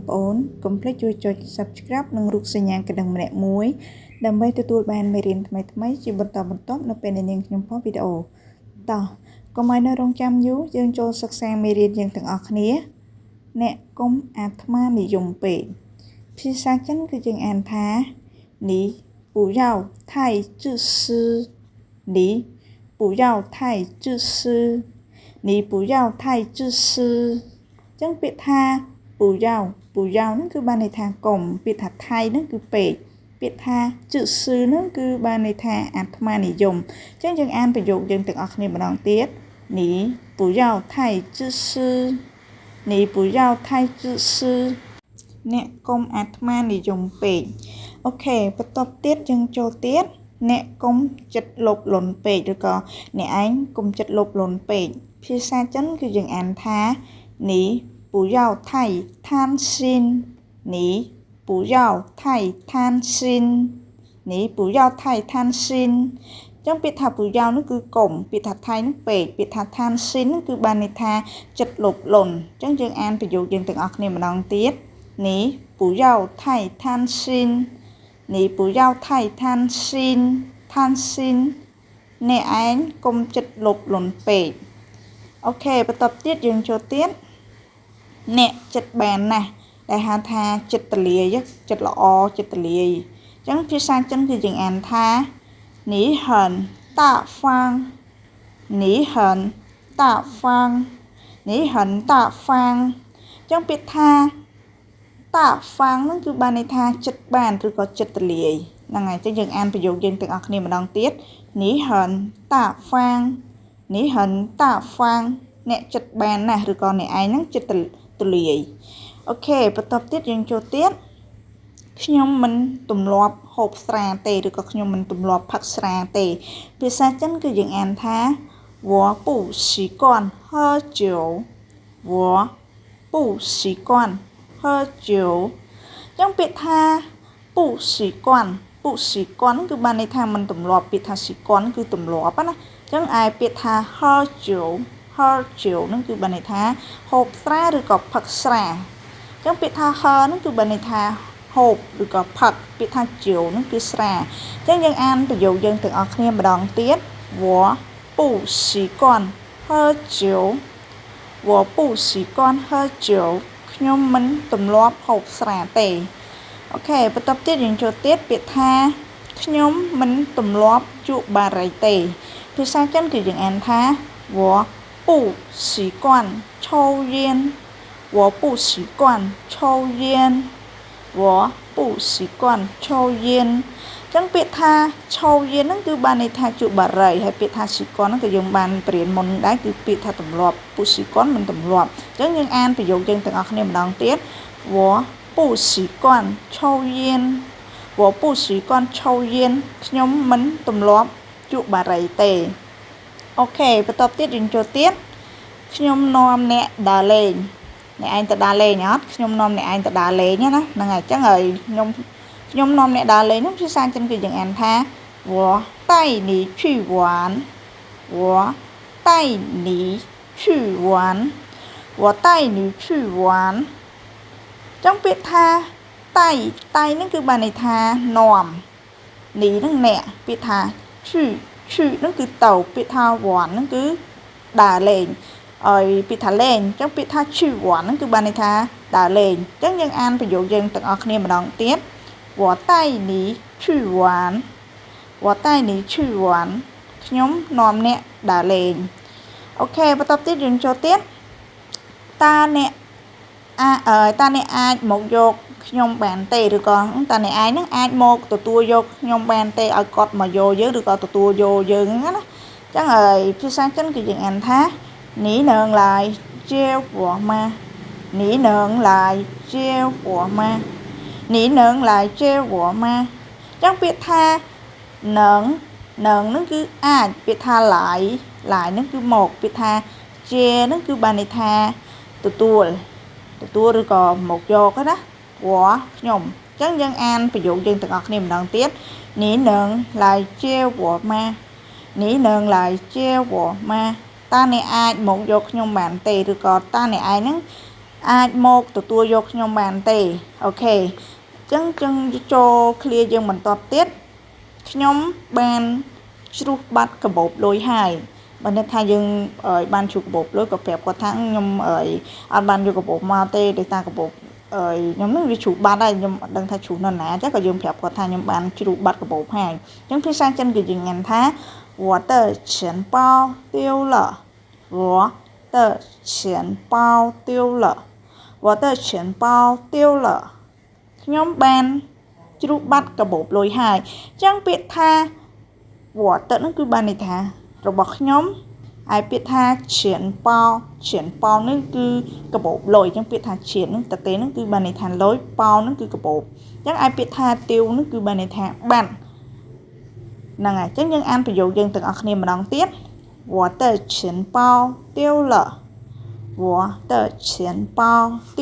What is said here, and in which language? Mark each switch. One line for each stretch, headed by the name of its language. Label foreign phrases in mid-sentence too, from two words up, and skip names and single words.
Khmer: ប្អូនកុំភ្លេចជួយចុច Subscribe និងរូបសញ្ញាកណ្ដឹងម្នាក់មួយដើម្បីទទួលបានមេរៀនថ្មីៗជាបន្តបន្ទាប់នៅពេលនាងខ្ញុំផុសវីដេអូតោះកុំឲ្យនៅរងចាំយូរយើងចូលសិក្សាមេរៀន យើងទាំងអស់គ្នាអ្នកកុំអាត្មានិយមពេកភាសាចិនគឺយើងអានថា
Chinese: 你不要太自私你不要太自私你不要太自私
Khmer: ចឹងពាក្យថា不要ហ្នឹងគឺបានន័យថាកុំពាក្យថាថៃហ្នឹង គឺពេកពាក្យថា自私ហ្នឹងគឺបានន័យថាអាត្មានិយមចឹងយើងអានប្រយោគយើងទាំងអស់គ្នាម្ដងទៀត
Chinese: 你不要太自私你不要太自私
Khmer: អ្នកកុំអាត្មានិយមពេកអូខេបន្ទាប់ទៀតយើងចូលទៀតអ្នកកុំចិត្តលោភលន់ពេកឬក៏អ្នកឯងកុំចិត្តលោភលន់ ពេកភាសាចិនគឺយើងអានថា
Chinese: 你不要太贪心你不要太贪心你不要太贪心
Khmer: ចឹងពាក្យថាពូយ៉ៅនោះគឺកុំពាក្យថាថៃនោះពេកពា ក្យថាឋានស៊ីននោះគឺបានន័យថាចិត្តលោភលន់ចឹងយើងអានប្រយោគយើងទាំងអស់គ្នាម្ដងទៀត
Chinese: 你不要太贪心你不要太贪心贪心
Khmer: អ្នកឯងកុំចិត្តលោភលន់ពេកអូខេបន្ទាប់ទៀត យើងចូលទៀតអ្នកចិត្តបានណាស់ដែលហៅថាចិត្តទលាយចិត្តល្អចិត្តទលាយចឹងភាសាចិនគឺយើងអានថា
Chinese: 你很大方你很大方你很大方
Khmer: ចឹងពាក្យថាតាហ្វាំងហ្នឹងគឺបានន័យថាចិត្តបានឬក៏ចិត្តទលាយហ្នឹងហើយចឹងយើងអានប្រយោគយើងទាំងអស់គ្នាម្ដង ទៀត
Chinese: 你很大方你很大方
Khmer: អ្នកចិត្តបានណាស់ឬក៏អ្នកឯងហ្នឹងចិត្តទលាយអូខេបន្ទាប់ទៀតយើងចូលទៀតខ្ញុំ មិនទម្លាប់ហូបស្រាទេឬក៏ខ្ញុំមិនទម្លាប់ផឹកស្រាទេភាសាចិនគឺយើងអានថា我
Chinese: 不习惯喝酒我不习惯喝酒
Khmer: ចឹងពាក្យថាពុស៊ីគាន់គឺបានន័យថាមិនទម្លាប់ពាក្យថាស៊ីគាន់គឺទម្លាប់ណាចឹងឯពាក្យថា喝酒ហ្នឹងគឺបានន័យថាហូបស្រាឬក៏ផឹកស្រាចឹងពាក្យថាហហ្នឹងគឺបានន័យថាហូបឬក៏ផឹកពាក្យថាជោហ្នឹងគឺស្រា ចឹងយើងអានប្រយោគយើងទាំងអស់គ្នាម្ដងទៀត
Chinese: 我不习惯喝酒我不习惯
Khmer: 喝酒ខ្ញុំមិនទម្លាប់ហូបស្រាទេអូខេបន្ទាប់ទៀតយើងចូលទៀតពាក្យថាខ្ញុំមិនទម្លាប់ជក់បារីទេភាសាចិនគឺយើងអានថា
Chinese: 我不习惯抽烟我不习惯抽烟我不习惯抽烟
Khmer: ចឹងពាក្យថាឆោយេនហ្នឹងគឺបានន័យថាជក់បារីហើយ ពាក្យថាស៊ីកនហ្នឹងក៏យើងបានបរៀនមុនដែរគឺពាក្យថាទម្លាប់ពុស៊ីកនមិនទម្លាប់អញ្ចឹងយើងអានប្រយោគយើងទាំងអស់គ្នាម្ដងទៀត
Chinese: 我不习惯抽烟我不习惯抽烟
Khmer: ខ្ញុំមិនទម្លាប់ជក់បារីទេអូខេបន្ទាប់ទៀតយើងចូលទៀតខ្ញុំនាំអ្នកដើរលេ ងអ្នកឯងទៅដើរលេងអត់ខ្ញុំនាំអ្នកឯងទៅដើរលេងណាហ្នឹងហើយអញ្ចឹងហើយខ្ញុំនាំអ្នកដើរលេងហ្នឹងភាសាចិនគឺយើងអានថា
Chinese: 我带你去玩我带你去玩我带你去玩
Khmer: ចឹងពាក្យថាតៃហ្នឹង គឺបានន័យថានាំនីហ្នឹងអ្នកពាក្យថាឈឺហ្នឹងគឺទៅពាក្យថាវ៉ាន់ហ្នឹងគឺដើរលេងហើយពាក្យថាលេងចឹងពាក្យថាឈឺវ៉ាន់ហ្នឹងគឺបានន័យថាដើរ លេងចឹងយើងអានប្រយោគយើងទាំងអស់គ្នាម្ដងទៀត
Chinese: 我带你去玩我带你去玩
Khmer: ខ្ញុំនាំអ្នកដើរលេង អូខេបន្ទាប់ទៀតយើងចូលទៀតតើអ្នកអាចមកយកខ្ញុំបានទេឬក៏តើអ្នកឯងហ្នឹង អាចមកទទួលយកខ្ញុំបានទេឲ្យគាត់មកយកយើងឬក៏ទទួលយកយើងហ្នឹងណាចឹងហើយភាសាចិនគឺយើងអានថា
Chinese: 你能来接我吗你能来接我吗你能来接我吗
Khmer: ចឹងពាក្យថានឹងហ្នឹងគឺអាចពាក្យថាឡាយហ្នឹងគឺមកពាក្យថាជាហ្នឹងគឺបានន័យថាទទួលឬក៏មកយកណាព្រោះខ្ញុំ ចឹងយើងអានប្រយោគយើងទាំងអស់គ្នាម្ដងទៀតនេះនឹង
Chinese: 来接我吗
Khmer: នេះនឹង
Chinese: 来接我吗
Khmer: តើអ្នកអាចមក យកខ្ញុំបានទេឬក៏តើអ្នកឯងហ្នឹងអាចមកទទួលយកខ្ញុំបានទេអូខេចឹងចូល clear យើងបន្តទៀតខ្ញុំបានជ្រុះបាត់កាបូបលុយហើយបើអ្នកថាយើងបានជ្រុះកាបូបលុយក៏ប្រាប់គាត់ថាខ្ញុំអត់បានយកកាបូបមកទេដោយសារកាបូបខ្ញុំនឹងវាជ្រុះបាត់ហើយខ្ញុំអត់ដឹងថាជ្រុះនៅណាចឹងក៏យើងប្រាប់គាត់ថាខ្ញុំបានជ្រុះបាត់កាបូបហើយចឹងភាសាចិន គឺយើងញ៉ាំថា
Chinese: 我的钱包丢了我的钱包丢了我的钱包丢了
Khmer: ខ្ញុំបានជ្រុះបាត់កាបូបលុយហើយចឹងពាក្យថាវត្តទៅនឹងគឺបានន័យថារបស់ខ្ញុំហើយពាក្យថាឈៀនប៉ោនឹងគឺកាបូបលុយចឹងពាក្យថាឈៀននឹងតទេ នឹងគឺបានន័យថាលុយប៉ោនឹងគឺកាបូបចឹងហើយពាក្យថាទាវនឹងគឺបានន័យថាបាត់ហ្នឹងហើយចឹងយើងអានប្រយោគយើងទាំងអស់គ្នាម្ដងទៀត
Chinese: 我的钱包丢了我的钱包丢